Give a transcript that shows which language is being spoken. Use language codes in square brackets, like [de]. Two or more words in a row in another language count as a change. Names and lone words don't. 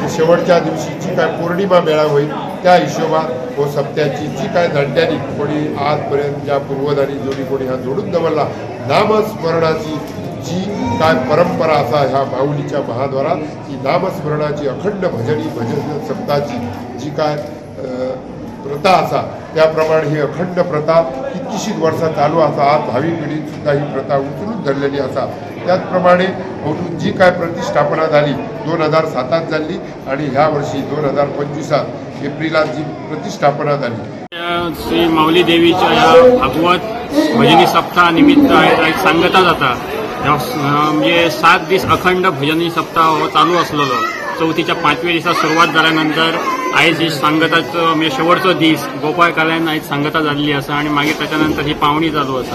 [kok] शेवटच्या दिवशी जी काय पौर्णिमा मेळा होईल त्या हिशोबात हो सप्त्याची जी काय जाणट्यांनी कोणी आजपर्यंत ज्या पूर्वजांनी जोडी कोणी हा जोडून दवरला नामस्मरणाची जी काय परंपरा असा ह्या माऊलीच्या महाद्वारात ही नामस्मरणाची अखंड भजन सप्ताहाची जी काय प्रथा असा त्याप्रमाणे ही अखंड प्रथा कितकीशीच वर्षां चालू असा। आज भावी पिढीत सुद्धा ही प्रथा उचलून धरलेली असा। त्याचप्रमाणे जी काय प्रतिष्ठापना झाली 2007 झाली आणि ह्या वर्षी 2025 एप्रिलात जी प्रतिष्ठापना झाली। श्री माऊली देवीच्या ह्या भागवत भजनी सप्ताहा निमित्त एक सांगता जाता। म्हणजे 7 दीस अखंड भजनी सप्ताह हो चालू असलेलो। चौथीच्या 5व्या दिसा सुरुवात झाल्यानंतर आयज ही सांगताचो म्हणजे शेवटचो दीस गोपाळ काल्यान आयज सांगता जाल्ली आसा आणि मागीर त्याच्यानंतर ही पावणी चालू आसा।